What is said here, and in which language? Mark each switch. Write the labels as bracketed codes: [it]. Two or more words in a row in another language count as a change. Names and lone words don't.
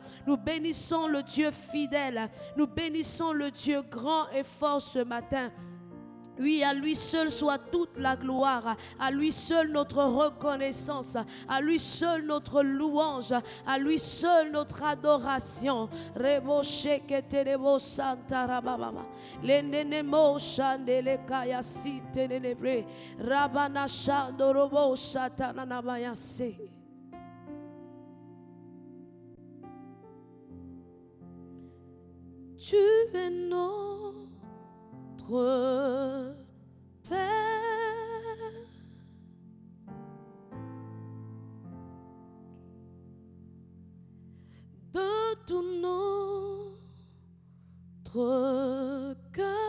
[fr] Nous bénissons le Dieu fidèle. Nous bénissons le Dieu grand et fort ce matin. Oui, à lui seul soit toute la gloire, à lui seul notre reconnaissance, à lui seul notre louange, à lui seul notre adoration. Rebo shekete rebo santa rababa, lenenemo shandele kaya site nenebre, rabana shando robo satana nabayase. Tu es notre Père, de tout notre cœur.